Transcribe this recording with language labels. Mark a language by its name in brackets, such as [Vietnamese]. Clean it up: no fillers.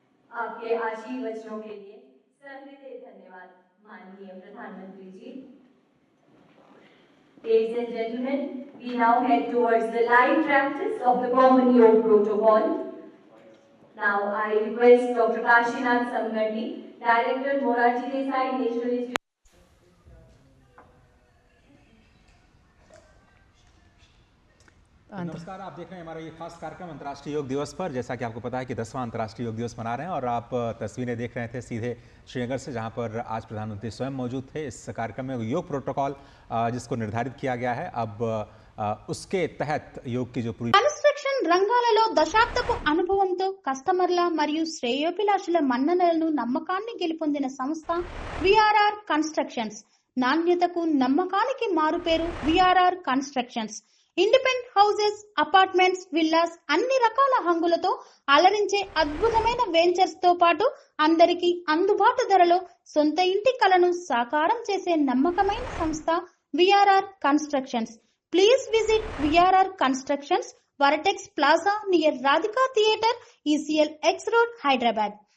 [Hindi] आपके आशीर्वचनों के लिए सहृदय धन्यवाद माननीय प्रधानमंत्री जी। [English] Ladies and gentlemen, we now head towards the live practice of the Common Yoga Protocol. Now I request Dr. Kashinath Samgandi, Director, Morarji Desai National Institute. [Hindi] नमस्कार, आप देख रहे हैं हमारा ये खास कार्यक्रम अंतर्राष्ट्रीय योग दिवस पर। जैसा कि आपको पता है कि 10वां अंतर्राष्ट्रीय योग दिवस मना रहे हैं और आप तस्वीरें देख रहे थे सीधे श्रीनगर से, जहां पर आज प्रधानमंत्री स्वयं मौजूद थे। इस कार्यक्रम में योग प्रोटोकॉल जिसको निर्धारित किया गया है, अब उसके तहत योग की जो पूरी [Telugu] కన్స్ట్రక్షన్ రంగాలలో దశాబ్దపు అనుభవంతో కస్టమర్ల మరియు శ్రేయోభిలాషుల మన్ననలను నమ్మకాన్ని గెలుపొందిన సంస్థ విఆర్ఆర్ కన్స్ట్రక్షన్స్. నాణ్యతకు నమ్మకానికి మారుపేరు VRR constructions. Independent houses, apartments, villas అన్ని రకాల హంగులతో అలరించే అద్భుతమైన వెంచర్స్ తో పాటు అందరికీ అందుబాటు ధరలో సొంత ఇంటి కలను సాకారం చేసే నమ్మకమైన సంస్థ VRR constructions. [English] Please visit V R R constructions, Varatex Plaza near Radhika Theatre, ECL X Road, Hyderabad.